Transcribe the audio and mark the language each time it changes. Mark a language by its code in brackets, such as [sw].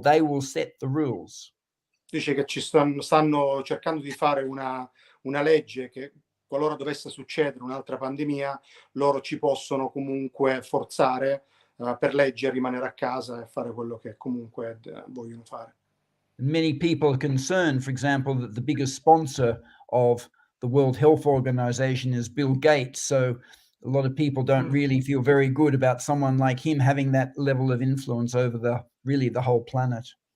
[en] They will set the rules. [it] Dice che stanno cercando di fare una legge che qualora dovesse succedere un'altra pandemia, loro ci possono comunque forzare per legge a rimanere a casa e fare quello che comunque vogliono fare. [en] Many people are concerned, for example, that the biggest sponsor of the World Health Organization is Bill Gates. So a lot of people don't really feel very good about someone like him having that level of influence over the whole planet.